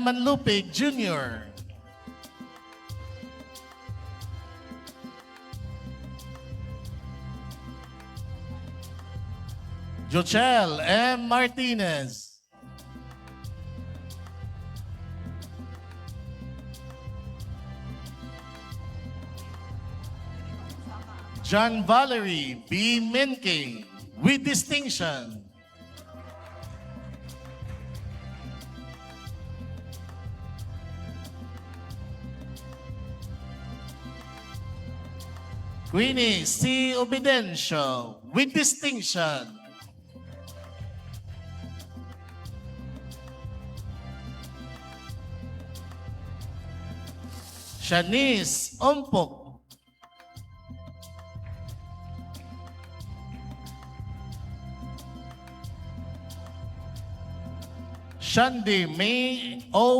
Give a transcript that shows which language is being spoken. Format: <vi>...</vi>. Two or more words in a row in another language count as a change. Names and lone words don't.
<en>Manlupig Jr. Jochel M. Martinez. John Valerie B. Menke with distinction. Queenie C. Obidencio with distinction. Shanice Ompok. Shandi May O.</en>